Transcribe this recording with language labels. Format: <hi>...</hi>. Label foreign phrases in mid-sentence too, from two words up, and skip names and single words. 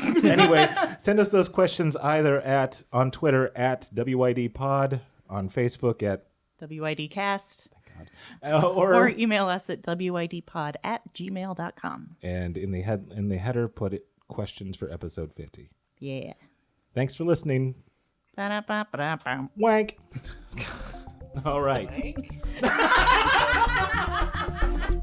<en>Anyway, send us those questions either on Twitter at WYDpod, on Facebook at WYDcast. or email us at wydpod@gmail.com. And in the header, put it questions for episode 50. Yeah. Thanks for listening. Ba-da-ba-ba-da-bum. Wank. All right. Wank?</en>